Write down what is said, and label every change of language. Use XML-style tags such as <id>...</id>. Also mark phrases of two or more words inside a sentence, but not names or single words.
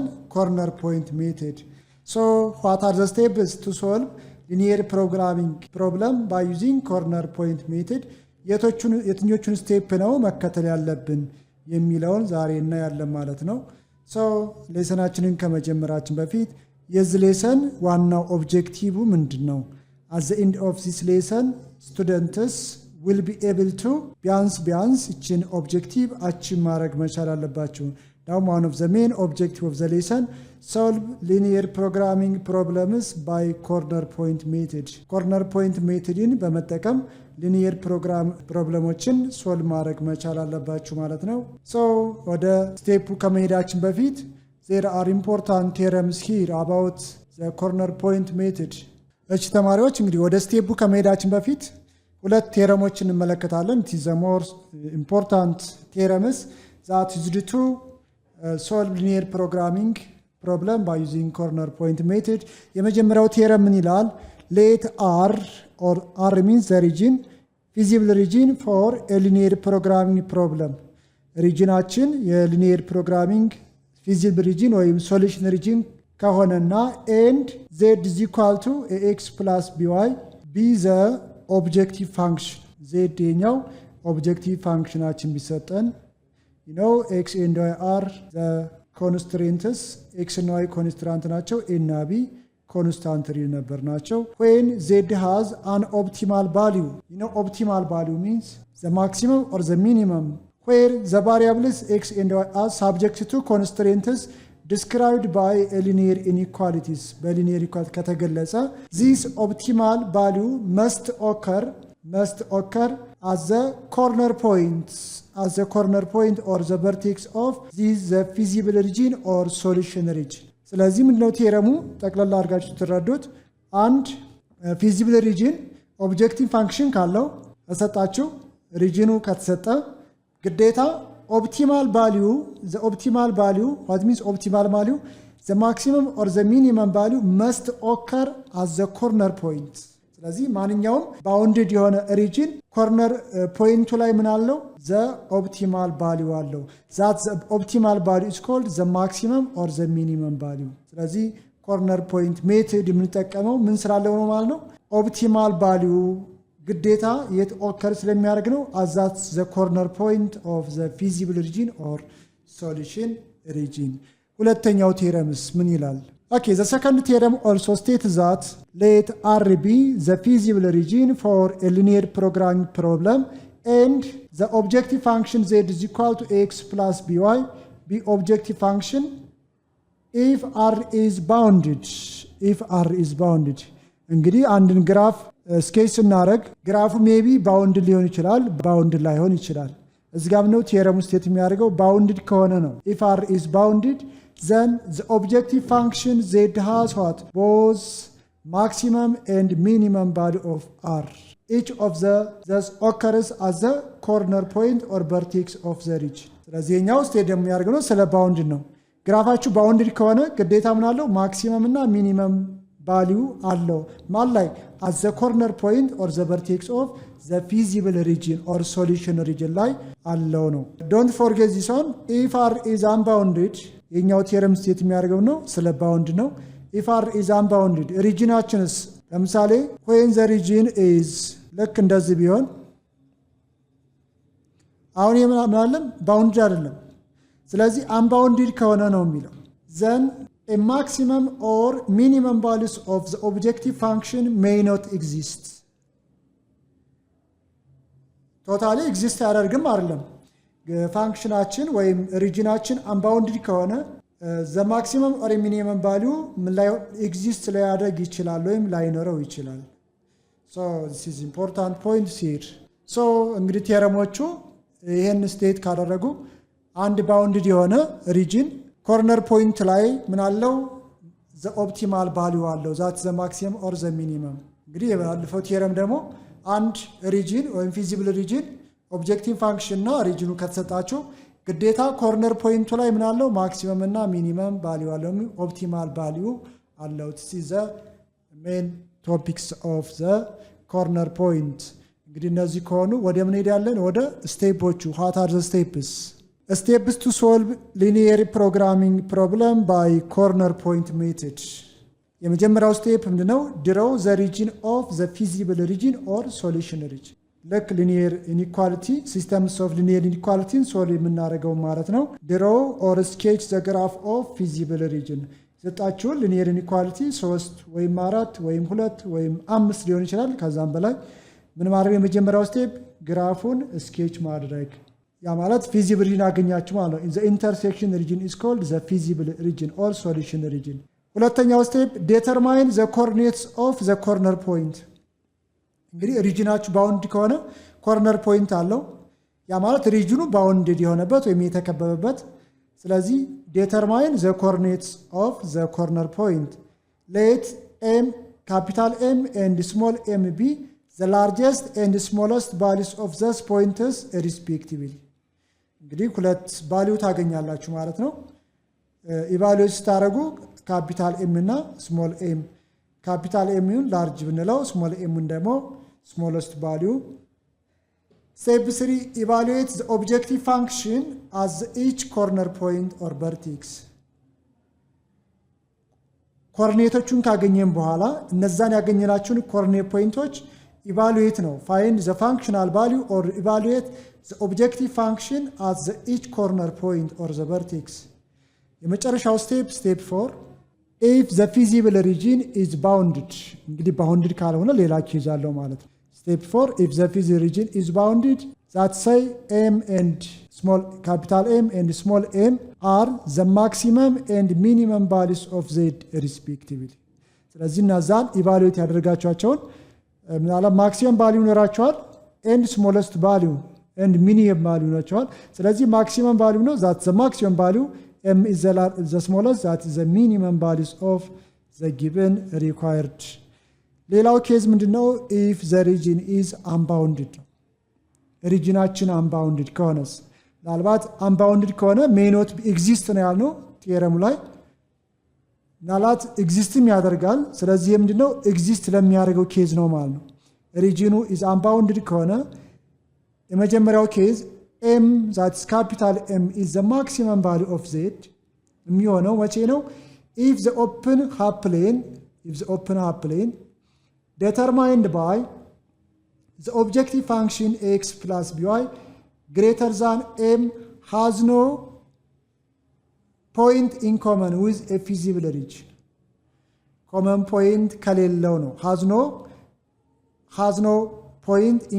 <en>corner point method. So what are the steps to solve linear programming problem by using corner point method።</en> <am>የትኞቹን ስቴፕ ነው መከተል ያለብን የሚለውን ዛሬ እናያለን ማለት ነው። ሶ ሌሰናችንን ከመጀመራችን በፊት የዚህ ሌሰን ዋናው ኦብጀክቲቭ ምንድን ነው?</am> <en>at the end of this lesson students will be able to</en> <am>ቢያንስ እችን</am> <en>objective achieve</en> <am>ማድረግ መቻል አለባችሁ።</am> <en>Now one of the main objective of the lesson, solve linear programming problems by corner point method. Corner point methodን</en> <am>በመጠቀም linear ፕሮብለሞችን ሶልቭ ማድረግ መቻል አለባችሁ ማለት ነው።</am> <en>So</en> <am>ወደ ስቴፑ ከመሄዳችን በፊት</am> <en>there are important theorems here about the corner point method.</en> <am>እሺ ተማሪዎች እንግዲህ ወደ ስቴፑ ከመሄዳችን በፊት ሁለት ቴረሞችን እንመለከታለን።</am> <en>it is the more important theorems that is due to solve linear programming problem by using corner point method.</en> <am>የመጀመሪያው ቴረም ምን ይላል?</am> <en>let R or R means the region, feasible region for a linear programming problem.</en> <am>ሪጅናችን የሊኒየር ፕሮግራሚንግ</am> <en>feasible region ወይም solution region ከሆነና and z is equal to ax plus by be the objective function. z የኛው objective functionአችን ቢሰጠን you know x and y are the constants. x and y constant ናቸው, a እና b constant real number ናቸው. when z has an optimal value, you know optimal value means the maximum or the minimum, where the variables x and y are subject to constants described by a linear inequalities.</en> <am>በሊኒየር ኢኳሊቲ ከተገለጸ</am> <en>this optimal value must occur as the corner point or the vertex of this the feasible region or solution region.</en> <am>ስለዚህ ምንድነው ቴረሙ ጠቅላላ አድርጋችሁ ትረዱት?</am> <en>አንድ feasible region objective function</en> <am>ካለው ተሰጣችሁ፣ ሪጅኑ ከተሰጠ ግዴታ</am> <en>optimal value what means optimal value, the maximum or the minimum value must occur as the corner point.</en> <am>ስለዚህ ማንኛውም ባውንድድ የሆነ ሪጅን ኮርነር ፖይንቱ ላይ ምን አለው?</am> <en>the optimal value አለው። that the optimal value is called the maximum or the minimum value.</en> <am>ስለዚህ ኮርነር ፖይንት ሜቶድ የምንጠቀመው ምን ስላለው ነው ማለት ነው?</am> <en>optimal value</en> <am>ግዴታ የት ኦከር ስለሚያደርግ ነው።</am> <en>as that the corner point of the feasible region or solution region.</en> <am>ሁለተኛው ቴረምስ ምን ይላል?</am> <en>Okay, the second theorem also states that let R be the feasible region for a linear programming problem and the objective function z is equal to x plus by be objective function if R is bounded.</en> <am>እንግዲህ አንድን ግራፍ ስኬች ስናደርግ ግራፉ ሜቢ ባውንድ ሊሆን ይችላል፣ ባውንድ ላይሆን ይችላል። እዚህ ጋር ነው ቴረም ስቴት የሚያደርገው ባውንድድ ከሆነ ነው።</am> <en>if R is bounded then the objective function z has what? both maximum and minimum value of R. Each of thus occurs as the corner point or vertex of the region.</en> <am>ስለዚህ የኛው ስቴት የሚያደርገው ነው ስለ ባውንድ ነው። ግራፋችሁ ባውንድድ ከሆነ ግዴታ ምን አለው? ማክሲመም እና ሚኒመም ቫልዩ አለው። ማን ላይ?</am> <en>as the corner point or the vertex of the feasible region or solution region</en> <am>ላይ አለው ነው።</am> <en>don't forget this one. if R is unbounded,</en> <am>የኛው ቴረም ስቴት የሚያደርገው ነው ስለ ባውንድ ነው።</am> <en>if R is unbounded</en> <am>ሪጅናችንስ ለምሳሌ</am> <en>when the region is</en> <am>ልክ እንደዚህ ቢሆን አሁን የምናለም ባውንድ አይደለም። ስለዚህ unbounded ከሆነ ነው የሚለው</am> <en>then a maximum or minimum values of the objective function may not exist. totally exist</en> <am>ያደርግም አይደለም። ፋንክሽናችን ወይም ሪጅናችን አንባውንድድ ከሆነ</am> <en>the maximum or minimum value</en> <am>ላይ ኤግዚስት ሊያደርግ ይችላል ወይም ላይኖረው ይችላል።</am> <en>so this is important point here.</en> <am>so እንግዲህ ቴረሞቹ ይሄን ስቴት ካደረጉ አንድ ባውንድድ የሆነ ሪጅን</am> <en>corner point</en> <am>ላይ ምን አለው</am> <en>the optimal value</en> <am>አለው</am> <en>that the maximum or the minimum</en> <am>እንግዲህ የባለፈው ቲየረም ደግሞ አንድ ሪጅን ወይም</am> <en>feasible region objective function</en> <am>እና ሪጅኑ ከተሰጣቸው ግዴታ ኮርነር ፖይንቱ ላይ ምን አለው ማክሲመም እና ሚኒመም ቫልዩ አለው</am> <en>optimal value</en> <am>አለው</am> <en>this is the main topics of the corner point</en> <am>እንግዲህ እነዚህ ከሆኑ ወደ ምን ሄዳለን ወደ ስቴፖቹ</am> <en>what are the steps to solve linear programming problem by corner point method</en> <am>የመጀመሪያው ስቴፕ ምንድነው</am> <en>draw the region of the feasible region or solution region like linear inequality systems of linear inequality</en> <am>solve የምናደርገው ማለት ነው</am> <en>draw or sketch the graph of feasible region</en> <am>ዘጣችሁ</am> <en>linear inequality</en> <am>3 ወይም 4 ወይም 2 ወይም 5 ሊሆን ይችላል ከዛም በላይ ምን ማድረግ የመጀመሪያው ስቴፕ ግራፉን ስኬች ማድረግ ያ ማለት</am> <en>feasible region</en> <am>አገኛችሁ ማለት ነው</am> <en>the intersection region is called the feasible region or solution region</en> <am>ሁለተኛው ስቴፕ</am> <en>determine the coordinates of the corner point</en> <am>እንግዲህ ሪጅናችሁ ባውንድ ከሆነ</am> <en>corner point</en> <am>አለው ያ ማለት ሪጅኑ ባውንድድ የሆነበት ወይም የተከበበበት ስለዚህ</am> <en>determine the coordinates of the corner point let m capital M and small m be the largest and smallest values of those points respectively</en> <am>እንግዲህ ሁለት ቫልዩ ታገኛላችሁ ማለት ነው ኢቫሉዌት ስታደርጉ ካፒታል ኤም እና ስሞል ኤም ካፒታል ኤም ን ላርጅ ብንለው ስሞል ኤም ን ደግሞ</am> <en>smallest value step 3 evaluate the objective function as each corner point or vertex</en> <am>ኮኦርዲኔቶቹን ካገኘን በኋላ እነዛን ያገኘናቸውን ኮኦርዲኔት ፖይንቶች ኢቫሉዌት ነው</am> <en>find the functional value or evaluate the objective function at the each corner point or the vertex የመጨረሻው step 4 if the feasible region is bounded</en> <am>እንግዲህ bounded ካልሆነ ሌላ ኬዝ አለው ማለት ነው</am> <en>step 4 if the feasible region is bounded that say m and small capital M and small m are the maximum and minimum values of z respectively</en> <am>ስለዚህ እናዛን ኢቫሉዌት ያደርጋቸዋቸውን ምናልባት ማክሲመም ቫልዩ</am> <en>ይኖራቸዋል and smallest value and minimum value</en> <am>ይኖራቸዋል ስለዚህ ማክሲመም ቫልዩ ነው</am> <en>that the maximum value m is the smallest that is the minimum values of the given required</en> <am>ሌላው ኬዝ ምንድነው</am> <en>if the region is unbounded</en> <am>ሪጅናችን unbounded ከሆነስ ምናልባት unbounded ከሆነ</am> <en>may not exist</en> <am>ነው ያልነው ቲየረሙ ላይ ምናልባት ኤግዚስትም ያደርጋል ስለዚህ ምንድነው ኤግዚስት ለሚያደርገው ኬዝ ነው ማለት ነው ሪጅኑ</am> <en>is unbounded</en> <am>ከሆነ የመጀመሪያው ኬዝ</am> <en>m that is capital M is the maximum value of z</en> <am>የሚሆነው መቼ ነው</am> <en>if the open half plane determined by the objective function x plus by greater than m has no point in common with a feasible region common point</en> <am>ከሌለው ነው</am> <en>has no point in</en>